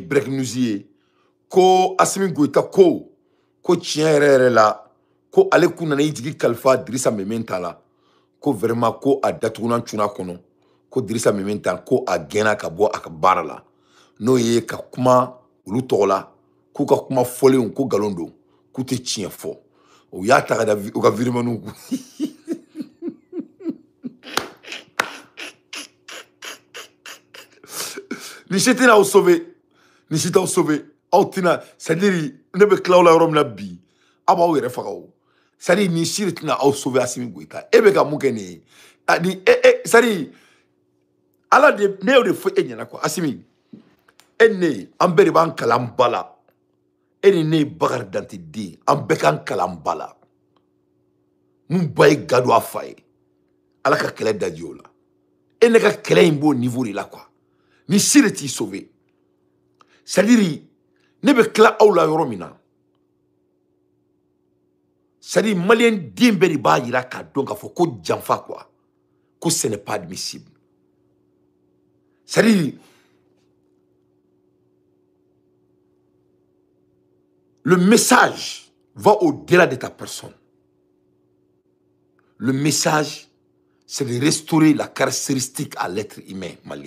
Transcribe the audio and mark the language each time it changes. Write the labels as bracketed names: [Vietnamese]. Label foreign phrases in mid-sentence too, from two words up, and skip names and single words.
[English] break news [Bambara] ye ko Asimi Goïta ko tiɲɛ yɛrɛ yɛrɛ la ko ale kun nana i jigi kalifa Drissa Mementa la ko vraiment ko a datuguna cuna kɔnɔ ko Drissa Mementa ko a gɛnna ka bɔ a ka baara la n'o ye ka kuma olu tɔgɔ la k'u ka kuma fɔlenw ko nkalon don k'u tɛ tiɲɛ fɔ u y'a ta ka da u ka viremaniw kun ni si tɛna aw sauver ni si t'aw sauver aw tɛna c'est-à-dire ne bɛ tila aw la yɔrɔ min na bi aw b'aw yɛrɛ faga o c'est-à-dire ni si de tɛna aw sauver Asimi Goïta e bɛ ka mun kɛ nin ye ni c'est-à-dire ala de ne y'o de fɔ e ɲɛna quoi Asimi e ni ne an bɛɛ de b'an kalan ba la e ni ne ye Bakari Dante den an bɛɛ k'an kalan ba la mun ba ye gado a fa ye ala ka kɛlɛ daji o la e ne ka kɛlɛ in b'o niveau de la quoi ni si de t'i sauver c'est-à-dire ne bɛ tila aw la yɔrɔ min na c'est-à-dire malien den bɛɛ de b'a yira k'a dɔn k'a fɔ ko janfa quoi ko [French] ce n'est pas admissible c'est-à-dire le message va au-delà de ta personne. Le message, c'est de restaurer la caractéristique à l'être humain malien.